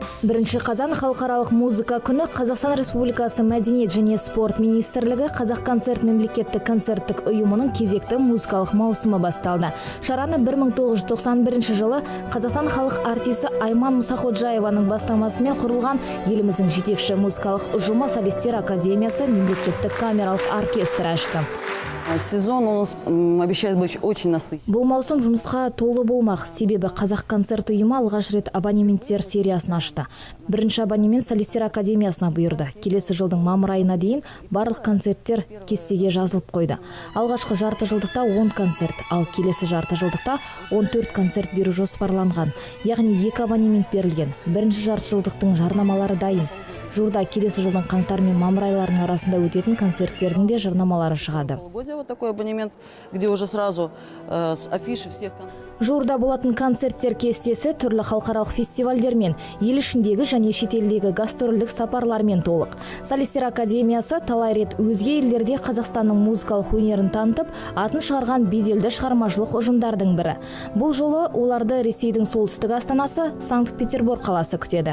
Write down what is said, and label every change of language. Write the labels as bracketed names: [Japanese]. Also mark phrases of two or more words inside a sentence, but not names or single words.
[Kazakh] 1 қазан халықаралық музыка күні Қазақстан Республикасы Мәдениет және спорт министрлігі Қазақконцерт мемлекеттік концерттік ұйымының кезекті музыкалық маусымы басталды. Шараны 1991 жылы Қазақстан халық артисі Айман Мұсақожаеваның бастамасымен құрылған еліміздің жетекші музыкалық ұжымы Солистер академиясы мемлекеттік камералық оркестрі ашты. [Russian] Сезон у нас обещает быть очень насыщенным. [Kazakh] Бұл маусым жұмысқа толы болмақ, себебі Қазақконцерт ұйымы алғаш рет абонементтер сериясын ашты. Бірінші абонемент Солистер академиясына бұйырды. Келесі жылдың мамыр айына дейін барлық концерттер кестеге жазылып қойды. Алғашқы жарты жылдықта 10 концерт, ал келесі жарты жылдықта 14 концерт беру жоспарланған. Яғни 2 абонемент берілген. Бірінші жарты жылдықтың жарнамалары дайын. Жуырда келесі жылдың қаңтар мен мамыр айларының арасында өтетін концерттердің де жарнамалары шығады. [Russian] Вот такой абонемент, где уже сразу с афиши всех концертов. [Kazakh] Жуырда болатын концерттер кестесі түрлі халықаралық фестивальдермен, ел ішіндегі және шетелдегі гастрольдік сапарлармен толық. Солистер академиясы талай рет өзге елдерде Қазақстанның музыкалық өнерін танытып, атын шығарған беделді шығармашылық ұжымдардың бірі. Бұл жолы оларды Ресейдің солтүстік астанасы Санкт-Петербург қаласы күтеді.